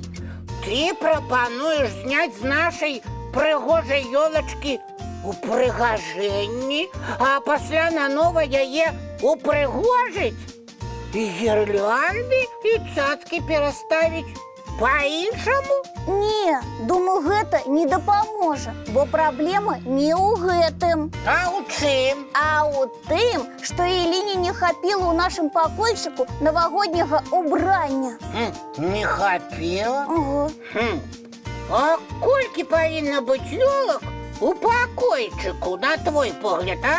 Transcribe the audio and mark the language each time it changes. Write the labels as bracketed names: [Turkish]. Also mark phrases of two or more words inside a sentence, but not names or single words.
[Ukrainian] Ти пропонуєш зняти з нашої пригожої елочки упригоженні, а після наново її упригожить? І гірлянди, і цацки переставить по-іншому? Ні, думаю, гэта не допоможе, бо проблема не у гэтым. А у чим? [Belarusian] А у тым, што Еліні не хапіла ў нашым пакойчыку навагодняга убрання. Не хапіла? Ого. А колькі павінна быць ёлак у пакойчыку, на твой погляд, а?